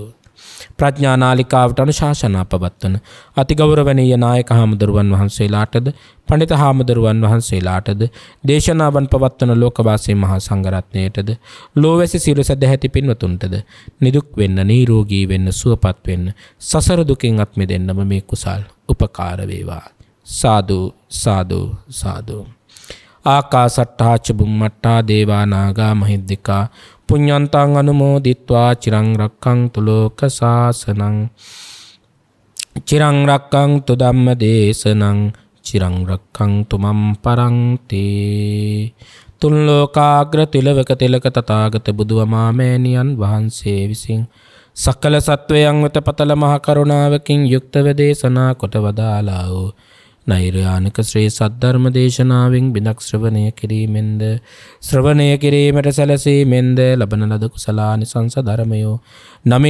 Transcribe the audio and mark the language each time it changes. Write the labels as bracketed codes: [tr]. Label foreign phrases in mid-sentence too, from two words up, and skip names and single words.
[si] ප්‍රඥා නාලිකාවට අනුශාසනා පවත්වන අතිගෞරවනීය නායක හාමුදුරුවන් වහන්සේලාටද පඬිත හාමුදුරුවන් වහන්සේලාටද දේශනාවන් පවත්වන ලෝකවාසී මහා සංඝරත්නයටද ලෝවැසි සියලු සදැහැති පින්වතුන්ටද නිදුක් වෙන්න, නිරෝගී වෙන්න, සුවපත් වෙන්න, සසර දුකින් අත් මිදෙන්නම මේ කුසල් උපකාර වේවා. සාදු සාදු සාදු. [pi] ආකාසට්ටා ච බුම්මට්ටා දේවා නාග මහිද්దికා පුඤ්ඤන්තං අනුමෝදිත්වා චිරං රක්ඛන්තු ලෝක සාසනං චිරං රක්ඛන්තු ධම්ම දේශනං චිරං රක්ඛන්තු මම් පරන්ති. [si] තුන් ලෝකාග්‍ර තිලවක තිලක තථාගත බුදුමාමෑණියන් වහන්සේ විසින් සකල සත්වයන් වෙත පතල මහ කරුණාවකින් යුක්තව දේශනා කොට වදාළා වූ නෛර්යානික ශ්‍රී සද්ධර්ම දේශනාවෙන් බිදක් ශ්‍රවණය කිරීමට සැලසීමෙන්ද ලබන ලද කුසලානිසංස ධර්මයෝ නමින්